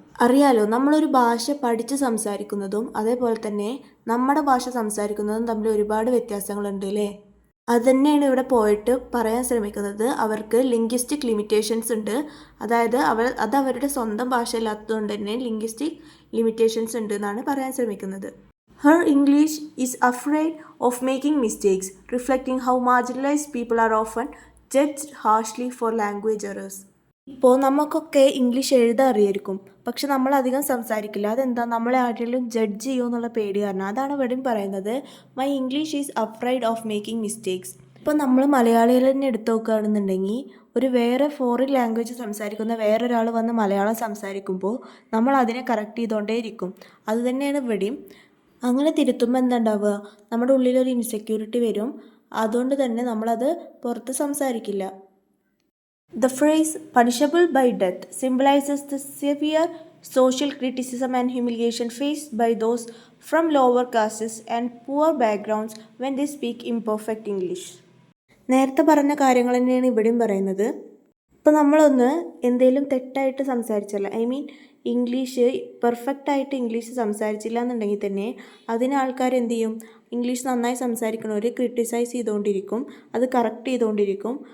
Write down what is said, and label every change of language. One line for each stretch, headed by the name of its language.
Malayalam: അറിയാലോ, നമ്മളൊരു ഭാഷ പഠിച്ച് സംസാരിക്കുന്നതും അതേപോലെ തന്നെ നമ്മുടെ ഭാഷ സംസാരിക്കുന്നതും തമ്മിൽ ഒരുപാട് വ്യത്യാസങ്ങളുണ്ട് അല്ലേ. അതുതന്നെയാണ് ഇവിടെ പോയിട്ട് പറയാൻ ശ്രമിക്കുന്നത്. അവർക്ക് ലിംഗ്വിസ്റ്റിക് ലിമിറ്റേഷൻസ് ഉണ്ട്. അതായത് അത് അവരുടെ സ്വന്തം ഭാഷ അല്ലാത്തതുകൊണ്ട് തന്നെ ലിംഗ്വിസ്റ്റിക് ലിമിറ്റേഷൻസ് ഉണ്ട് എന്നാണ് പറയാൻ ശ്രമിക്കുന്നത്.
English: Her English is afraid of making mistakes, reflecting how marginalized people are often judged harshly for language errors.
Malayalam: ഇപ്പോൾ നമുക്കൊക്കെ ഇംഗ്ലീഷ് എഴുതാൻ അറിയായിരിക്കും, പക്ഷെ നമ്മളധികം സംസാരിക്കില്ല. അതെന്താ, നമ്മളെ ആരെങ്കിലും ജഡ്ജ് ചെയ്യുമോ എന്നുള്ള പേടി കാരണം. അതാണ് ഇവിടെയും പറയുന്നത്,
English: My English is afraid of making mistakes.
Malayalam: ഇപ്പോൾ നമ്മൾ മലയാളികൾ തന്നെ എടുത്തു നോക്കുകയാണെന്നുണ്ടെങ്കിൽ ഒരു വേറെ ഫോറിൻ ലാംഗ്വേജ് സംസാരിക്കുന്ന വേറൊരാൾ വന്ന് മലയാളം സംസാരിക്കുമ്പോൾ നമ്മൾ അതിനെ കറക്റ്റ് ചെയ്തുകൊണ്ടേ ഇരിക്കും. അതുതന്നെയാണ് ഇവിടെയും. അങ്ങനെ തിരുത്തുമ്പോൾ എന്താ ഉണ്ടാവുക, നമ്മുടെ ഉള്ളിലൊരു ഇൻസെക്യൂരിറ്റി വരും. അതുകൊണ്ട് തന്നെ നമ്മളത് പുറത്ത് സംസാരിക്കില്ല.
English: The phrase punishable by death symbolizes the severe social criticism and humiliation faced by those from lower castes and poor backgrounds when they speak imperfect English.
Malayalam: നേരത്തെ പറഞ്ഞ കാര്യങ്ങൾ തന്നെയാണ് ഇവിടെയും പറയുന്നത്. ഇപ്പോൾ നമ്മളൊന്ന് എന്തെങ്കിലും തെറ്റായിട്ട് സംസാരിച്ചല്ല, ഇംഗ്ലീഷ് പെർഫെക്റ്റായിട്ട് ഇംഗ്ലീഷ് സംസാരിച്ചില്ല എന്നുണ്ടെങ്കിൽ തന്നെ അതിന് ആൾക്കാർ എന്ത് ചെയ്യും, ഇംഗ്ലീഷ് നന്നായി സംസാരിക്കണവർ ക്രിട്ടിസൈസ് ചെയ്തുകൊണ്ടിരിക്കും, അത് കറക്റ്റ് ചെയ്തുകൊണ്ടിരിക്കും.